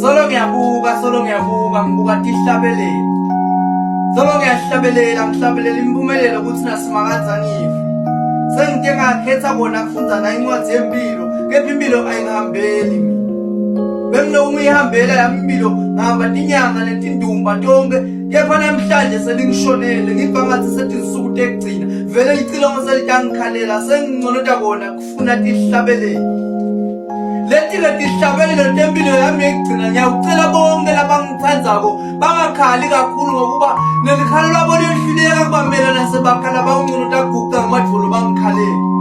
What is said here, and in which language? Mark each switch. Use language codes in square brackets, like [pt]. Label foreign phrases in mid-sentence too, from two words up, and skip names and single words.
[ss] solo ngiyabuka ngibuka tihlabelela. Solo ngiyahlabelela ngihlabelela impumelelo ukuthi nasima kanjani ngife. Sengike ngakhetha bona kufunda na incwadi yempilo, kepha impilo ayingihambeli mina. Bengilokhu ngihambela yami impilo ngihamba tinyanga netindumba tonke, kepha namhlanje selingishonele ngiva ngathi setinsuku tekugcina. Vele licilongo selitangikhalela sengingconota kona kufuna tihlabelela. Lethi-ke tihlabelelo tempilo yami yekugcina ngiyawucela bonke labangithandzako bangakhali kakhulu ngokuba nelikhalo labo liyehluleka kubamela nasebakhala bawunconota kuguqa ngamadvolo bangikhalele.